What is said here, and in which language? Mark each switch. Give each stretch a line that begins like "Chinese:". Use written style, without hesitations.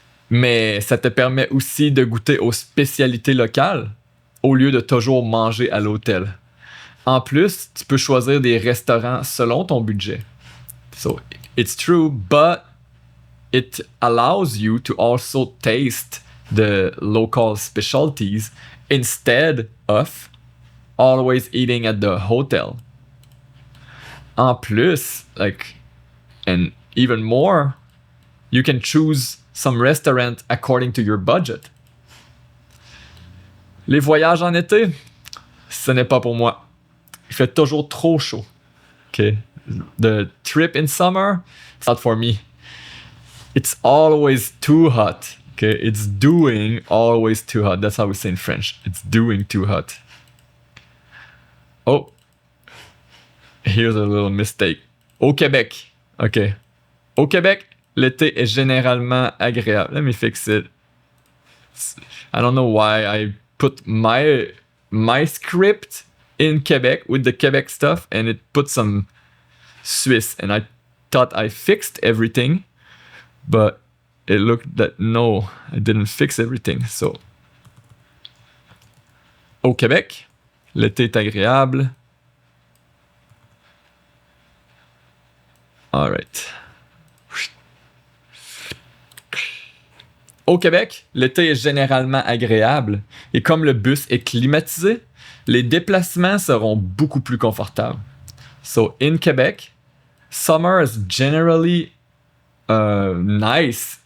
French: Mais ça te permet aussi de goûter aux spécialités locales au lieu de toujours manger à l'hôtel. En plus, tu peux choisir des restaurants selon ton budget.
English: So, it's true, but it allows you to also taste the local specialties instead of always eating at the hotel.
French: En plus,
English: and even more, you can choose some restaurant according to your budget.
French: Les voyages en été, ce n'est pas pour moi. Il fait toujours trop chaud.
English: Okay. The trip in summer, it's not for me. It's always too hot. Okay, it's doing always too hot. That's how we say in French. It's doing too hot. Oh, here's a little mistake.
French: Au Québec. Okay. Au Québec, l'été est généralement agréable.
English: Let me fix it. I don't know why I put my script in Quebec with the Quebec stuff and it put some Swiss and I thought I fixed everything, but it looked that no, I didn't fix everything.
French: So, au Québec, l'été est agréable.
English: All right.
French: Au Québec, l'été est généralement agréable et comme le bus est climatisé, les déplacements seront beaucoup plus confortables.
English: So in Quebec, summer is generally nice.